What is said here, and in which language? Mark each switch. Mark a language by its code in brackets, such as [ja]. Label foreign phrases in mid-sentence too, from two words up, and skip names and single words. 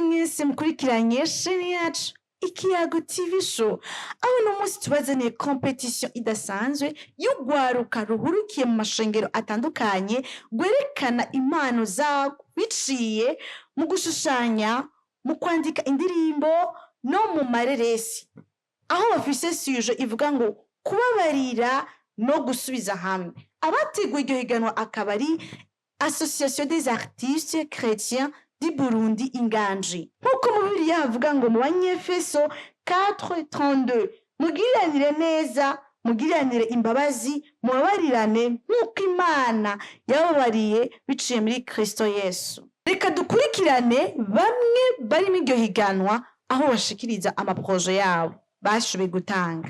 [rn] mwese mukurikiranye sheni yacu Ikiyago TV show, aho uno munsi tubazaniye competition idasanzwe y'urwaruka ruhurukiye mu mashengero atandukanye rwerekana impano zawo biciye mu gushushanya, mu kwandika indirimbo no mu mareresi, aho bafise suje ivuga ngo kubabarira no gusubiza hamwe. Abateguye iryo higanwa akaba ari Association des artistes chrétiens du Burundi Inganji. Nkuko mu Bibiliya havuga ngo mu Banyefeso 4:32, mugiranire neza, mugiranire imbabazi, mubabarirane nk'uko Imana yababariye biciye muri Kristo Yesu. Reka dukurikirane bamwe bari mu iryo higanwa aho bashikiriza amaproje yabo bashoboye gutanga.